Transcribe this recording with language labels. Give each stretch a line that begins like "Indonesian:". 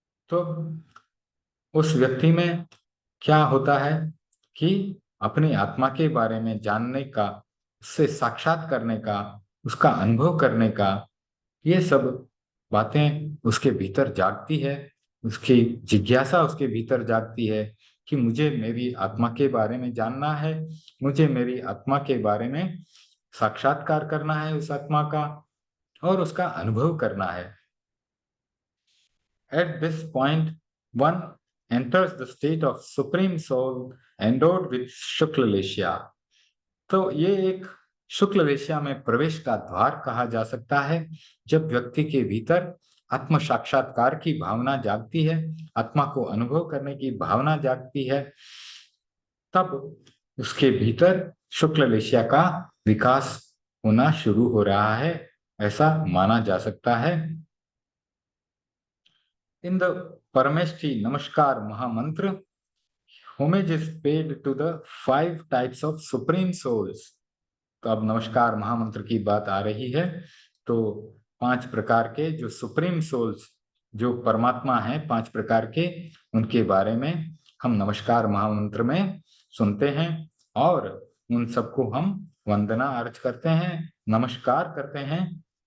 Hindi: तो उस व्यक्ति में क्या होता है कि अपनी आत्मा के बारे में जानने का, उससे साक्षात करने का, उसका अनुभव करने का, ये सब बातें उसके भीतर जागती है। उसकी जिज्ञासा उसके भीतर जागती है कि मुझे मेरी आत्मा के बारे में जानना है, मुझे मेरी आत्मा के बारे में साक्षात्कार करना है उस आत्मा का, और उसका अनुभव करना है।
English: At this point, one enters the state of supreme soul endowed with shukla leshya.
Hindi: तो ये एक शुक्ल लेशिया में प्रवेश का द्वार कहा जा सकता है। जब व्यक्ति के भीतर आत्म साक्षात्कार की भावना जागती है, आत्मा को अनुभव करने की भावना जागती है, तब उसके भीतर शुक्ल लेशिया का विकास होना शुरू हो रहा है, ऐसा माना जा सकता है।
English: In the Parameshti Namaskar Mahamantra, homage is paid to the 5 types of supreme souls.
Hindi: तो अब नमस्कार महामंत्र की बात आ रही है, तो 5 प्रकार के जो
English: supreme souls,
Hindi: जो परमात्मा हैं 5 प्रकार के, उनके बारे में हम नमस्कार महामंत्र में सुनते हैं, और उन सबको हम वंदना अर्ज करते हैं, नमस्कार करते हैं।